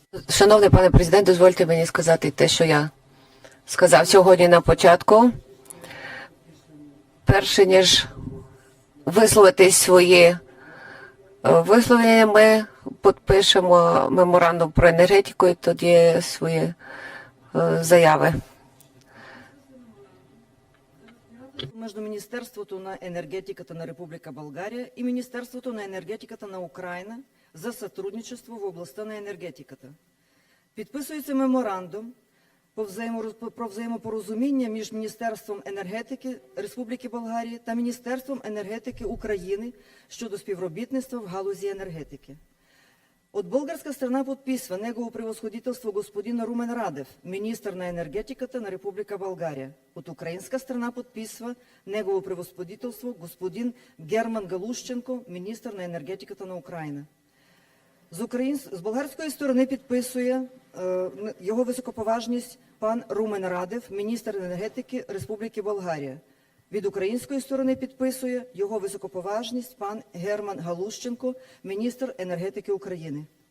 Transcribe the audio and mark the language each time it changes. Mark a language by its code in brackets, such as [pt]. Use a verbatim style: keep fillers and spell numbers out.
[uk] Шановний пане президент, дозвольте мені сказати те, що я сказав сьогодні на початку. Перше ніж висловити свої висловлення, ми підпишемо меморандум про енергетику і тоді свої заяви. [bg] Между Министерството на енергетиката на Република България и Министерството на енергетиката на Украина за сътрудничество в областта на енергетиката. [uk] Підписується меморандум по про взаємопорозуміння між Міністерством енергетики Республіки Болгарії та Міністерством енергетики України щодо співробітництва в галузі енергетики. [bg] От българска страна подписва негово превосходителство господин Румен Радев, министър на енергетиката на Република България. От украинска страна подписва негово превосходителство господин Герман Галущенко, министър на енергетиката на Украина. [uk] З, українсь... З болгарської сторони підписує е, його високоповажність пан Румен Радев, міністр енергетики Республіки Болгарія. Від української сторони підписує його високоповажність пан Герман Галущенко, міністр енергетики України.